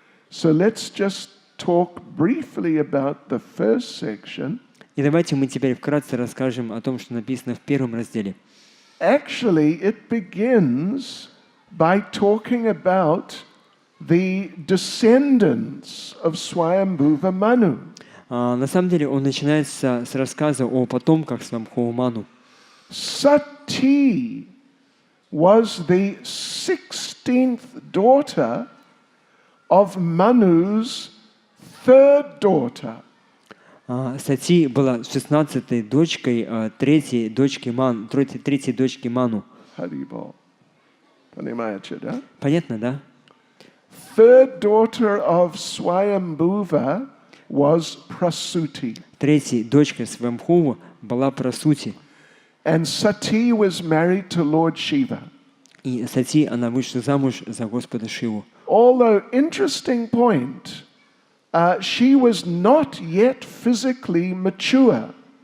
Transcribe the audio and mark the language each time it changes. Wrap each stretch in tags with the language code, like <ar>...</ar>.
<en>So let's just talk briefly about the first section.</en> <ru>И давайте мы теперь вкратце расскажем о том, что написано в первом разделе.</ru> <en>Actually, it begins by talking about the descendants of Swayambhuva Manu.</en> <ru>На самом деле он начинается с рассказа о потомках Свамбхува Ману.</ru> <en>Sati was the 16th daughter of Manu's third daughter.</en> <ru>Сати была 16-й дочкой третьей дочки Ману. Haribol. Понимаете, да? Понятно, да?</ru> <en>Third daughter of Swayambhuva was Prasuti.</en> <ru>Третьей дочкой Свамбхува была Прасути.</ru> <en>And Sati was married to Lord Shiva.</en> <ru>И Сати, она вышла замуж за Господа Шиву.</ru> <en>Although, interesting point, she was not yet physically mature.</en>